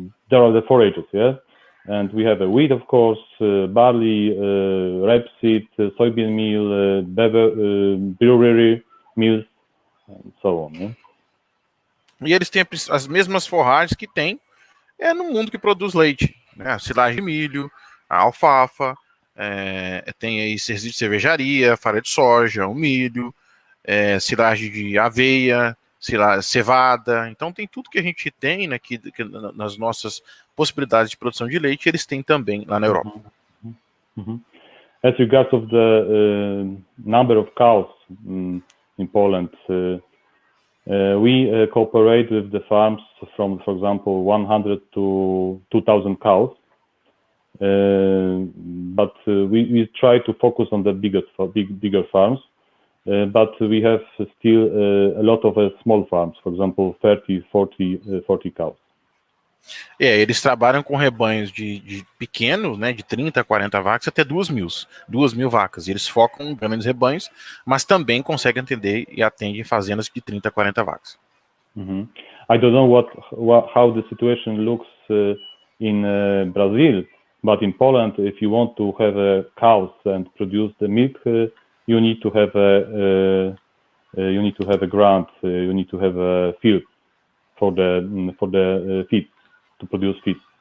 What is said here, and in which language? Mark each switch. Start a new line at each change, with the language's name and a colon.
English: There are the forages, yeah? And we have a wheat, of course, barley, rapeseed, soybean meal, brewery meals, and so on. Yeah?
Portuguese: E eles têm as mesmas forragens que tem no mundo que produz leite, né? A silagem de milho, a alfafa, tem aí resíduo de cervejaria, farinha de soja, o milho, silagem de aveia, cevada. Então tem tudo que a gente tem, né, que nas nossas possibilidades de produção de leite, eles têm também lá na Europa.
English: As regards of the number of cows in Poland, we cooperate with the farms from, for example, 100 to 2,000 cows. But we try to focus on the bigger farms, but we have still a lot of small farms, for example, 30, 40 cows.
Portuguese: Eles trabalham com rebanhos de pequenos, né, de 30 a 40 vacas até 2.000 vacas. E eles focam em grandes rebanhos, mas também conseguem atender e atendem fazendas de 30 a 40 vacas.
English: I don't know how the situation looks in Brazil. But in Poland, if you want to have cows and produce the milk, you need to have a grant. You need to have a field for the feed, to produce feed.